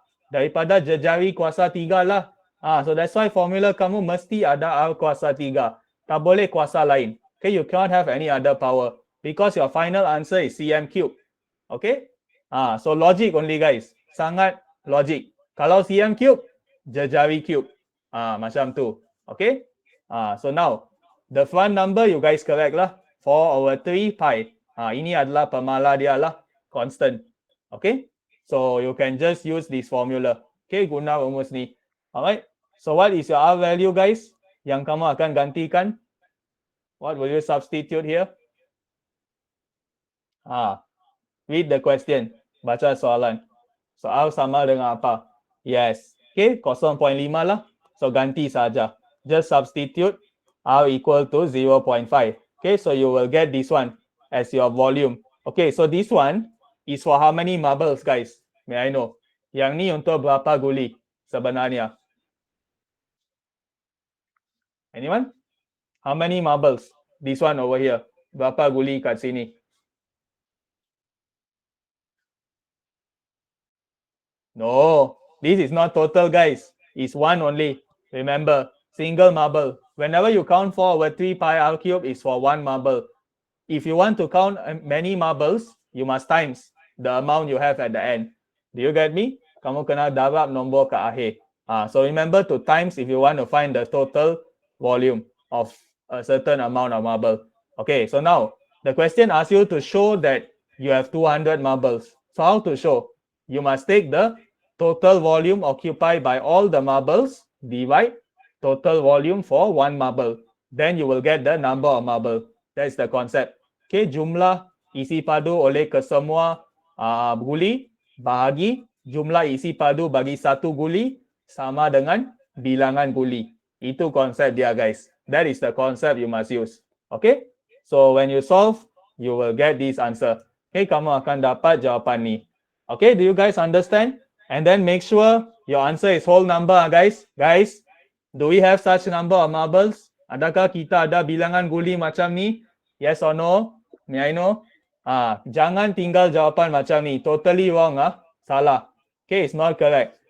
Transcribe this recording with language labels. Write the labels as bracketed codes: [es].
[ms] Daripada jejari kuasa 3 lah. [en] So that's why [ms] formula kamu mesti ada R kuasa 3. Tak boleh kuasa lain. [en] Okay, you cannot have any other power. Because your final answer is cm cube. Okay? So logic only, guys. [ms] Sangat logic. Kalau cm cube, jejari cube. Macam tu. Okay? [en] So now, the front number you guys correct lah. 4/3 pi. [ms] Ini adalah pemala dia lah. [en] Constant. Okay? So you can just use this formula. [ms] Okay, guna rumus ni. Alright. [en] So what is your R value, guys? [ms] Yang kamu akan gantikan? [en] What will you substitute here? Read the question. [ms] Baca soalan. [en] So R [ms] sama dengan apa? [en] Yes. Okay, 0.5 lah. [ms] So ganti saja. [en] Just substitute R equal to 0.5. Okay, so you will get this one as your volume. Okay, so this one is for how many marbles, guys? May I know? [ms] Yang ni untuk berapa guli sebenarnya? [en] Anyone? How many marbles? This one over here. [ms] Berapa guli kat sini? [en] No, this is not total, guys. It's one only. Remember, single marble. Whenever you count 4/3 pi R cube is for one marble. If you want to count many marbles, you must times the amount you have at the end. Do you get me? [ms] Kamu kena darab nombor ke akhir. [en] So remember to times if you want to find the total volume of a certain amount of marble. Okay, so now the question asks you to show that you have 200 marbles. So how to show? You must take the total volume occupied by all the marbles, divide total volume for one marble. Then you will get the number of marble. That's the concept. [ms] Okay, jumlah isi padu oleh kesemua guli bahagi jumlah isi padu bagi satu guli sama dengan bilangan guli. Itu konsep dia, guys. [en] That is the concept you must use. Okay? So when you solve, you will get this answer. [ms] Okay, kamu akan dapat jawapan ni. [en] Okay, do you guys understand? And then make sure your answer is whole number, guys. Guys, do we have such number of marbles? [ms] Adakah kita ada bilangan guli macam ni? [en] Yes or no? May I know? [ms] Jangan tinggal jawapan macam ni. [en] Totally wrong. [ms] Salah. [en] Okay, it's not correct.